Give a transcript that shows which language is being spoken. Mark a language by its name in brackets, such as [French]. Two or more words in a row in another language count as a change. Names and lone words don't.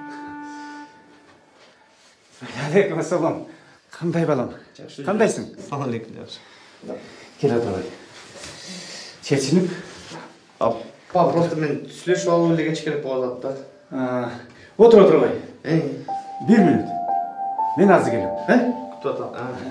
[Uzbek] Waalaikumsalam. Qanday balam? Qandaysiň? Assalomu alaykum, yaxshi. Kela turay. [Kyrgyz] Чечинип? Апа, просто мен сүйлөшүп алып эле кеч керек болуп атат да. Отур отурбай. 1 минут. Мен азыр келем. Күтүп атам.